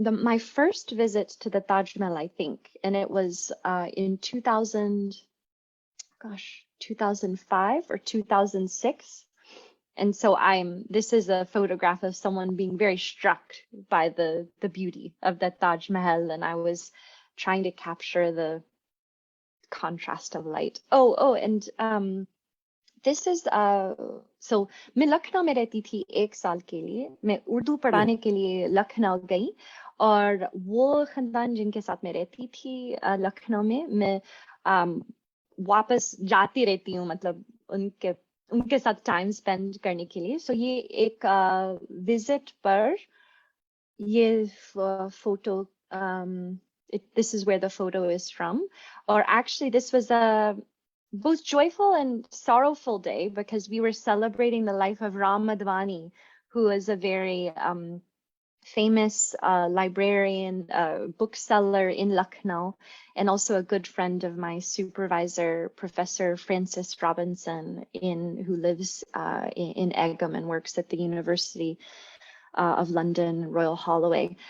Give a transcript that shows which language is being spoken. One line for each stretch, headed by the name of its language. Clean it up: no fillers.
English: My first visit to the Taj Mahal, I think, and it was in 2005 or 2006. And so this is a photograph of someone being very struck by the beauty of the Taj Mahal, and I was trying to capture the contrast of light. And this is so
Hindi: मैं लखनऊ में रहती थी 1 साल के लिए. मैं उर्दू पढ़ाने के लिए लखनऊ गई, और वो खानदान जिनके साथ मैं रहती थी लखनऊ में, मैं वापस जाती रहती हूँ, मतलब उनके साथ टाइम स्पेंड करने के लिए. सो ये एक विजिट पर ये photo,
English: this is where the photo is from. Or actually this was a both joyful and sorrowful day, because we were celebrating the life of Ram Madhwani, who is a very famous librarian, bookseller in Lucknow, and also a good friend of my supervisor, Professor Francis Robinson, who lives in Egham and works at the University of London, Royal Holloway.